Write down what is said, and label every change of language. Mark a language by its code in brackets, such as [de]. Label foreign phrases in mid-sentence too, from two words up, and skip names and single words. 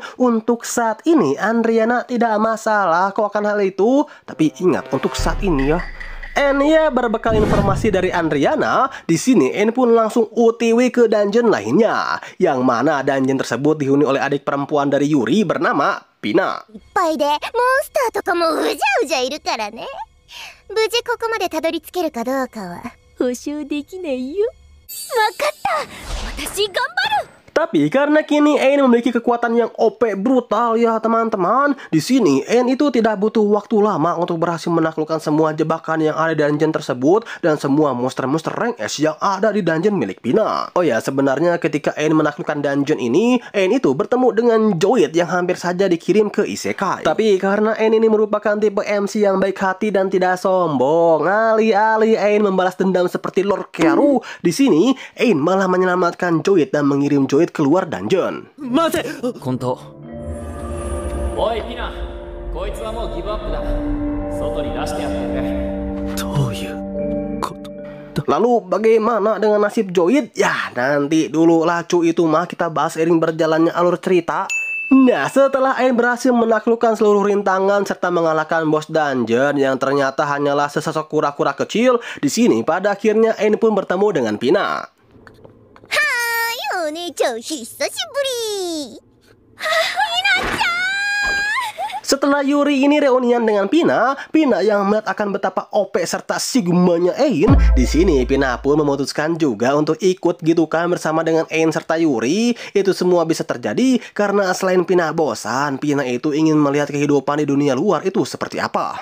[id] Untuk saat ini Andriana tidak masalah kok akan hal itu. Tapi ingat, untuk saat ini ya. Ya, berbekal informasi dari Andriana, di sini Ain pun langsung OTW ke dungeon lainnya, yang mana dungeon tersebut dihuni oleh adik perempuan dari Yuri bernama Pina. [ja] いっぱいでモンスターとかもうじゃうじゃいるからね。無事ここまでたどり着けるかどうかは保証できないよ。わかった。私頑張る。 [id] Tapi karena kini Ain memiliki kekuatan yang OP brutal ya teman-teman, di sini Ain itu tidak butuh waktu lama untuk berhasil menaklukkan semua jebakan yang ada di dungeon tersebut dan semua monster-monster rank S yang ada di dungeon milik Pina. Oh ya, sebenarnya ketika Ain menaklukkan dungeon ini, Ain itu bertemu dengan Joid yang hampir saja dikirim ke Isekai. Tapi karena Ain ini merupakan tipe MC yang baik hati dan tidak sombong, alih-alih Ain membalas dendam seperti Lord Kearu, di sini Ain malah menyelamatkan Joid dan mengirim Joid keluar dungeon. [ja] 本当。おいピナ、こいつはもうギブアップだ。外に出してやってくれ。どういうこと。 [id] Lalu bagaimana dengan nasib Joid? Ya, nanti dulu lah cu, itu mah kita bahas seiring berjalannya alur cerita. Nah, setelah Ain berhasil menaklukkan seluruh rintangan serta mengalahkan bos dungeon yang ternyata hanyalah sesosok kura-kura kecil, di sini pada akhirnya Ain pun bertemu dengan Pina. [ja] お姉ちゃん久しぶり。 [id] Setelah Yuri ini reunian dengan Pina, Pina yang melihat akan betapa OP serta Sigmanya Ain, di sini Pina pun memutuskan juga untuk ikut gitu kan bersama dengan Ain serta Yuri. Itu semua bisa terjadi karena selain Pina bosan, Pina itu ingin melihat kehidupan di dunia luar itu seperti apa.